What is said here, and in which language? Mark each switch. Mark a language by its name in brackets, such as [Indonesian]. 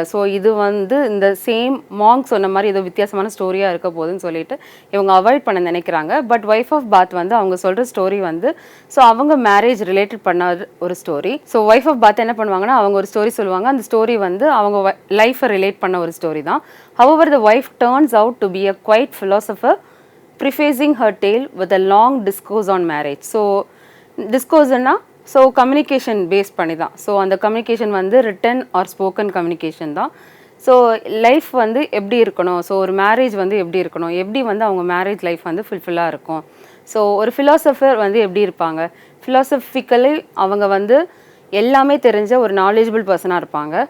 [Tamil] So இது வந்து இந்த சேம் மாங்க் சொன்ன மாதிரி ஏதோ வித்தியாசமான ஸ்டோரியாக இருக்க போகுதுன்னு சொல்லிட்டு இவங்க அவாய்ட் பண்ண நினைக்கிறாங்க. பட் ஒய்ஃப் ஆஃப் பாத் வந்து அவங்க சொல்கிற ஸ்டோரி வந்து ஸோ அவங்க மேரேஜ் ரிலேட்டட் பண்ண ஒரு ஸ்டோரி. ஸோ ஒய்ஃப் ஆஃப் பாத் என்ன பண்ணுவாங்கன்னா அவங்க ஒரு ஸ்டோரி சொல்லுவாங்க. அந்த ஸ்டோரி வந்து அவங்க லைஃப்பை ரிலேட் பண்ண ஒரு ஸ்டோரி தான். [English] However, the wife turns out to be a quiet philosopher, prefacing her tale with a long discourse on marriage. So, discourse-na so communication based [Tamil] பண்ணி தான். ஸோ அந்த கம்யூனிகேஷன் வந்து ரிட்டன் ஆர் ஸ்போக்கன் கம்யூனிகேஷன் தான். So life வந்து எப்படி இருக்கணும், so ஒரு marriage வந்து எப்படி இருக்கணும், எப்படி வந்து அவங்க மேரேஜ் லைஃப் வந்து ஃபுல்ஃபில்லாக இருக்கும். ஸோ ஒரு ஃபிலாசபர் வந்து எப்படி இருப்பாங்க, ஃபிலாசபிக்கலி அவங்க வந்து எல்லாமே தெரிஞ்ச ஒரு நாலேஜபிள் பர்சனாக இருப்பாங்க.